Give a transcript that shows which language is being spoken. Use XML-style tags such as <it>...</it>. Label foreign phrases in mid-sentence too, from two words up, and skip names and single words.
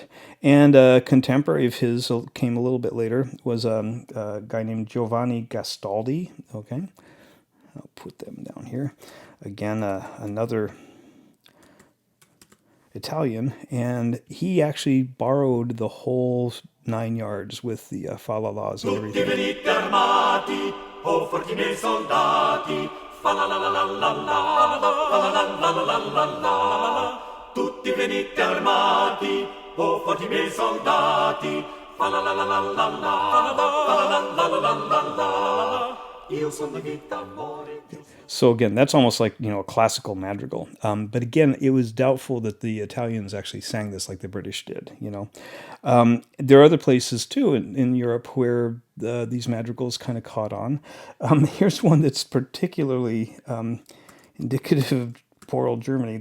<en>And a contemporary of his came a little bit later, was a guy named Giovanni Gastaldi. Okay, I'll put them down here. Again, another Italian, and he actually borrowed the whole 9 yards with the fa la la's and everything.</en> <it>Tutti venite armati, o forti miei soldati, fa la la la la la la, fa la la la la la la la. Tutti venite armati, o forti miei soldati, fa la la la la la la, fa la la la la la la. Io sono la vita amore.</it> <en>So again, that's almost like, you know, a classical madrigal. But again, it was doubtful that the Italians actually sang this like the British did, you know. There are other places too in Europe where these madrigals kind of caught on. Here's one that's particularly indicative of poor old Germany.</en>